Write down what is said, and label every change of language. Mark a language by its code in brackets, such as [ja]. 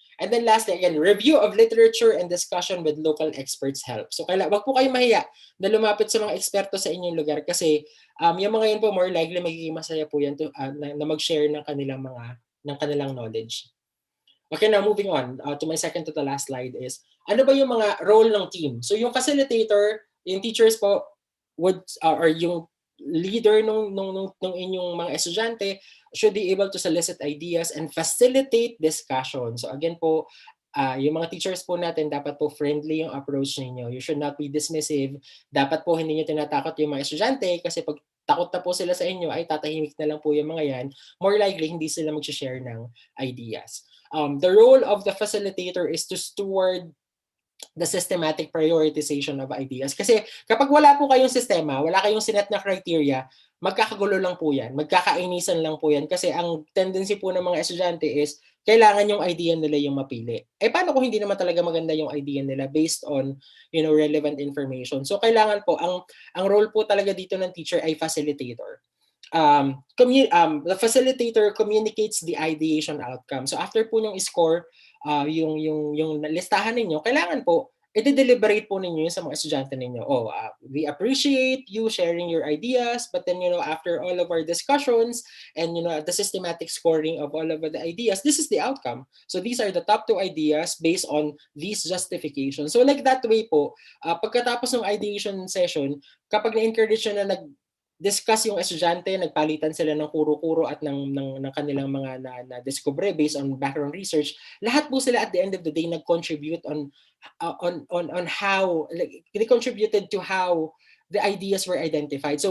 [en] And then lastly, again, review of literature and discussion with local experts help. [tl] So wag po kayo mahiya na lumapit sa mga eksperto sa inyong lugar kasi yung mga yun po [en] more likely [tl] magiging masaya po yan na mag-share ng kanilang knowledge. [en] Okay, now moving on to my second to the last slide is [tl] ano ba yung mga role ng team? [en] So yung facilitator, yung teachers po or yung leader [tl] nung inyong mga estudyante [en] should be able to solicit ideas and facilitate discussion. [tl] So again po, yung mga teachers po natin, dapat po friendly yung approach ninyo. [en] You should not be dismissive. [tl] Dapat po hindi nyo tinatakot yung mga estudyante kasi pag takot na po sila sa inyo, ay tatahimik na lang po yung mga yan. [en] More likely, [tl] hindi sila mag-share ng ideas. [en] The role of the facilitator is to steward the systematic prioritization of ideas. [tl] Kasi kapag wala po kayong sistema, wala kayong sinet na criteria, magkakagulo lang po yan, magkakainisan lang po yan kasi ang tendency po ng mga estudyante is kailangan yung idea nila yung mapili. Paano kung hindi naman talaga maganda yung idea nila based on relevant information? So kailangan po, ang role po talaga dito ng teacher ay facilitator. [en] The facilitator communicates the ideation outcome. So after po yung score, [tl] yung listahan ninyo, kailangan po i-deliberate po ninyo yun sa mga estudyante ninyo. [en] We appreciate you sharing your ideas, but then, after all of our discussions and, the systematic scoring of all of the ideas, this is the outcome. So these are the top 2 ideas based on these justifications. [tl] So like that way po, pagkatapos ng ideation session, kapag na-encourage na discuss yung estudyante, nagpalitan sila ng kuro-kuro at ng kanilang mga na-discover based on background research, lahat po sila [en] at the end of the day [tl] nag-contribute on how, like, [en] they contributed to how the ideas were identified.